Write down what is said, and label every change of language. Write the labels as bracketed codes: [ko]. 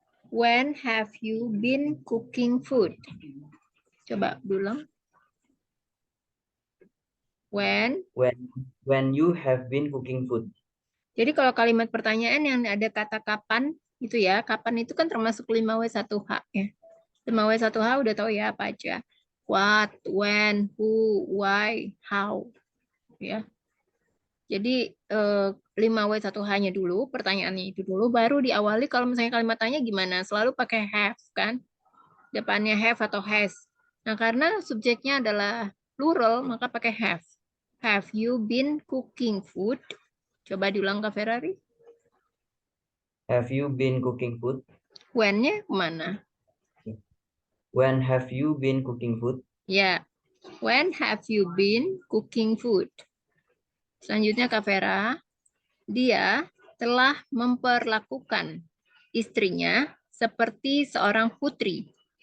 [en] When have you been cooking food? [id] Coba ulang. [en] When. When you have been cooking food. [id] Jadi kalau kalimat pertanyaan yang ada kata kapan itu ya, kapan itu kan termasuk 5W1H ya. 5W1H udah tahu ya apa aja. [en] What, when, who, why, how. [id] Ya. Jadi 5W1H-nya dulu, pertanyaannya itu dulu, baru diawali kalau misalnya kalimat tanya gimana, selalu pakai have kan, depannya have atau has. Nah karena subjeknya adalah plural, maka pakai have. [en] Have you been cooking food? [id] Coba diulang Kak Ferrari. [en] Have you been cooking food? [id] When-nya kemana? [en] When have you been cooking food? Ya, when have you been cooking food? [id] Selanjutnya Kak Vera, dia telah memperlakukan istrinya seperti seorang putri.